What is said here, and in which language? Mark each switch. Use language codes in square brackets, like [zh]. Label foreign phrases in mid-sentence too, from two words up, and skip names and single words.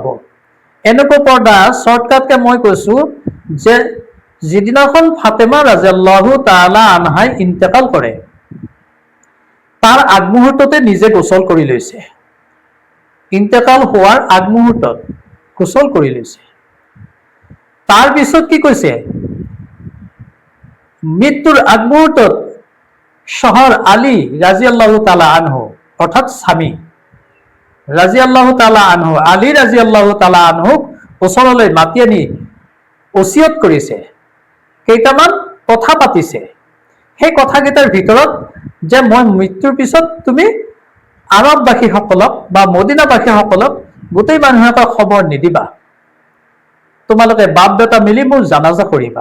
[as] এনেকুৱা পৰ্দা শৰ্টকাটকে মই কৈছো যে যিদিনাখন ফাতিমা [ar] رضي الله تعالى عنها [as] ইন্তেকাল কৰে তাৰ আগমুহূৰ্ততে নিজে গোসল কৰি লৈছে। ইন্তেকাল হোৱাৰ আগমুহূৰ্তত গোসল কৰি লৈছে। তাৰ পিছত কি কৈছে মৃত্যুৰ আগমুহূৰ্তত শহৰ আলী [ar] رضي الله تعالى عنه [as] অৰ্থাৎ স্বামী [ar] رضي الله تعالى عنه [as] আলী [ar] رضي الله تعالى عنه [as] ওচৰলৈ মাতি আনি ওসিয়ত কৰিছে, কেইটামান কথা পাতিছে। সেই কথাকেইটাৰ ভিতৰত যে মই মৃত্যুৰ পিছত তুমি আৰববাসীসকলক বা মদিনাবাসীসকলক গোটেই মানুহকে খবৰ নিদিবা, তোমালোকে বাপ বেটা মিলি মোৰ জানাজা কৰিবা।